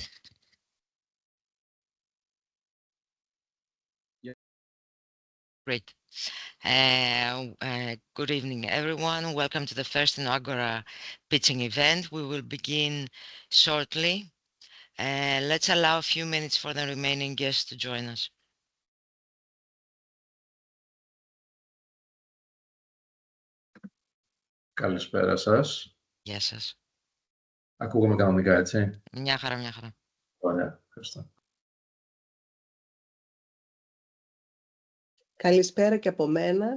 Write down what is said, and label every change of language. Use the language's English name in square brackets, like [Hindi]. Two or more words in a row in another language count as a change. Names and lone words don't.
[English] Yeah. Great. Good evening, everyone. Welcome to the first InnoAgora pitching event. We will begin shortly. Let's allow a few minutes for the remaining guests to join us. [Greek] Καλησπέρα σας. Γεια σας. Ακούγομαι κανονικά, έτσι. Μια χαρά, μια χαρά. Ωραία, ευχαριστώ. Καλησπέρα και από μένα.